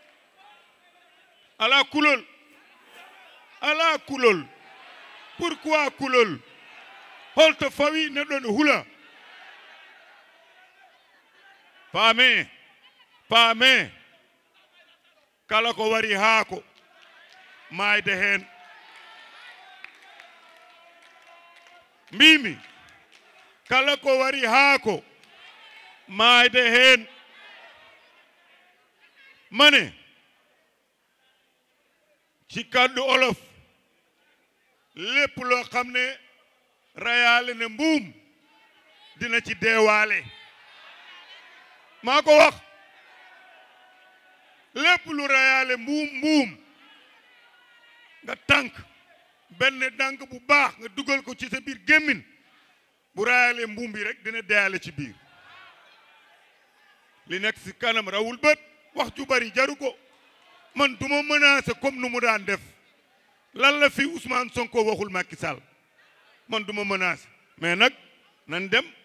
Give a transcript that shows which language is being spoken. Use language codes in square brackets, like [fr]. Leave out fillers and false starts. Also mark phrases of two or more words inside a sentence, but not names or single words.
[ff] ala kulol pourquoi kulol holto fawi neɗɗo ne hula paame kala ko wari haako mayde hen mbimi kala ko wari haako mayde hen [wo] mane ci kàddu olof lépp loo xam ne rayaale ne mbuum dina ci deewaale maa ko wax lépp lu rayaale mbuum nga tànk benn dànk bu baax nga dugal ko ci sa biir gémmin bu rayaale mbuum bi rek dina deeyaale ci biir li nekk ci kanam rawul bët wax ju bari jaru ko man duma menacer comme nu mu daan def lan la fi Ousmane Sonko waxul Macky Sall man duma menacer mais nag nan dem